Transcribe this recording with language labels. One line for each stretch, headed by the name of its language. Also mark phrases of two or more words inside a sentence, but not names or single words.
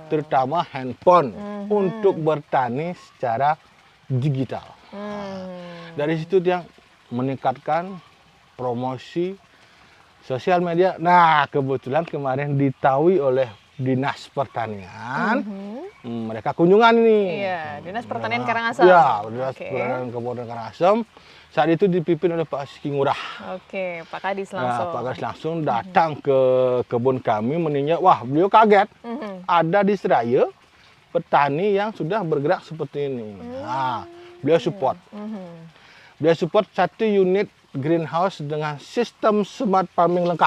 Indonesian: terutama handphone, untuk bertani secara digital. Dari situ dia meningkatkan promosi sosial media. Nah, kebetulan kemarin ditahui oleh Dinas Pertanian. Mereka kunjungan ini. Iya, Dinas Pertanian Karangasem. Ya, Dinas Oke. Pertanian Kabupaten Karangasem. Saat itu dipimpin oleh Pak Siki Ngurah. Oke, Pak Kadis Nah, langsung. Pak Kadis langsung datang ke kebun kami meninjau. Wah, beliau kaget. Ada di Seraya petani yang sudah bergerak seperti ini. Nah, beliau support. Beliau support 1 unit greenhouse dengan sistem
English: smart farming
Indonesian: lengkap.